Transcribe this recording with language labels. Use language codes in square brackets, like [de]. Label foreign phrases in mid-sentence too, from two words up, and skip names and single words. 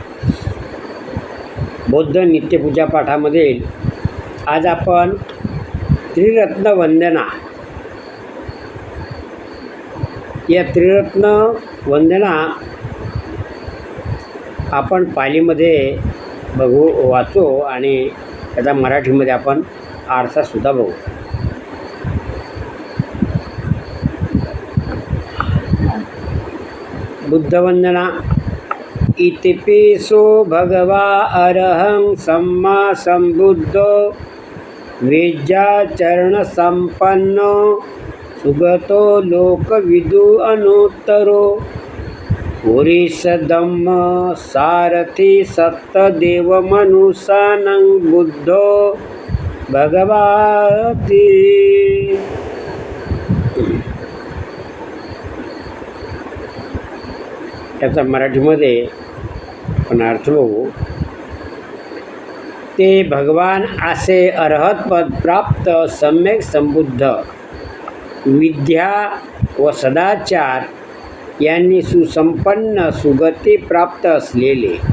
[mr] बौद्ध नित्यपूजा पाठामध्ये आज आपण त्रिरत्न वंदना या त्रिरत्न वंदना आपण पालीमध्ये वाचू आणि त्याचा मराठीमध्ये आपण आरसासुद्धा बघू. बुद्धवंदना. [pi] इतिपिसो भगवा अरहं सम्मा संबुद्धो वेज्याचरण संपन्नो सुगतो लोकविदु अनुत्तरो पुरीश धम्म सारथी सत्तदेव मनुष्यानं बुद्धो भगवाती. [mr] त्याचा मराठीमध्ये आपण अर्थ बघू. ते भगवान असे अरहतपद प्राप्त सम्यक संबुद्ध विद्या व सदाचार यांनी सुसंपन्न सुगती प्राप्त असलेले